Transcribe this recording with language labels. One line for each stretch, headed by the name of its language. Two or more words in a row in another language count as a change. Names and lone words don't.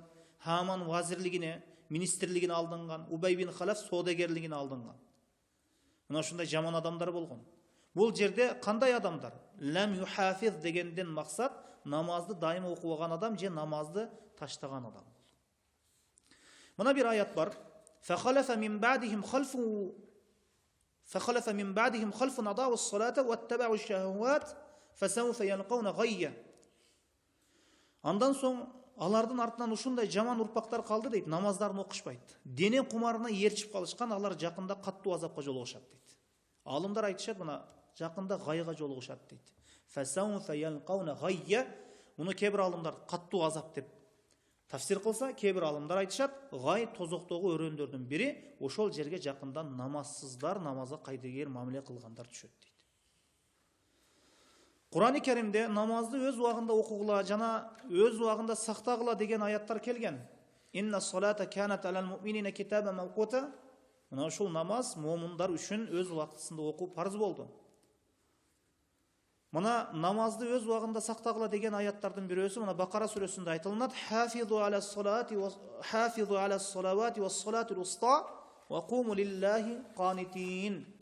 Kyrgyz: Хаман вазирлигине, министрлигине алданган. Убай бин Халаф соодагерлигине алданган. Мына ушундай жаман адамдар болгон. Бул жерде кандай адамдар?
Arabic: لم يحافظ
Kyrgyz: дегенден максат намазды дайыма окубаган адам же намазды таштаган адам. Мына бир аят бар.
Arabic: فخلف من بعدهم خلف أضاعوا الصلاة واتبعوا الشهوات فسوف يلقون غيا.
Kyrgyz: Андан соң алардын артынан ушундай жаман урпактар калды дейт, намаздарын окушпайт. Дене кумарына ээрчип калышкан, алар жакында каттуу азапка жолугушат дейт. Алымдар айтышат, мына жакында гайга жолугушат дейт.
Arabic: فسوف يلقون غيا.
Kyrgyz: Муну кээ-бир алымдар каттуу азап деп тафсир кылса, кээ-бир алымдар айтышат, гай тозоктогу өрөндөрдүн бири, ошол жерге жакында намазсыздар, намазга кайдыгер мамиле кылгандар түшөт дейт. Кур'ан-ы Керимде намазды өз убагында окугула жана өз убагында сактагыла деген аяттар келген.
Arabic: إن الصلاة كانت على المؤمنين كتابا موقوتا.
Kyrgyz: Мына ушул намаз момундар үчүн өз убактысында окуу парыз болду. Мына намазды өз убагында сактагыла деген аяттардын бирөөсү мына Бакара сүрөсүндө айтылат.
Arabic: حافظوا على الصلوات والصلاة الوسطى وقوموا لله قانتين.